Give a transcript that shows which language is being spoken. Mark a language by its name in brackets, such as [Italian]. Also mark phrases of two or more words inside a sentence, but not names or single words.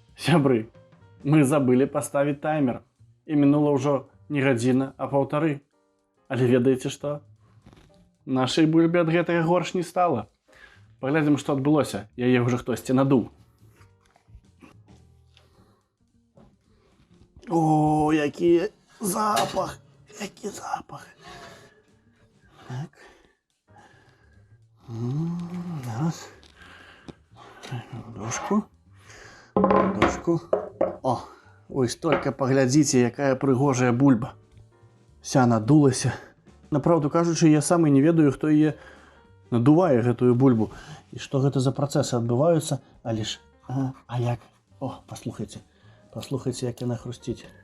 [Belarusian] Сябры, мы забылі паставіць таймер. І мінула ўжо не гадзіна, а паўтары. Але ведаеце што? Нашай бульбе ад гэтага горш не стала. Паглядзім, што адбылося. Яе ўжо хтосьці надуў. О, які запах! Які запах! Так. Зараз. Дошку. О, ось толькі паглядзіце, якая прыгожая бульба. Вся надулася. Направду кажучы, я сам і не ведаю, хто яе надувае, гэтую бульбу. І што гэта за працэсы адбываюцца, але ж... А як? О, паслухайце. Паслухайце, як яна хрусціць.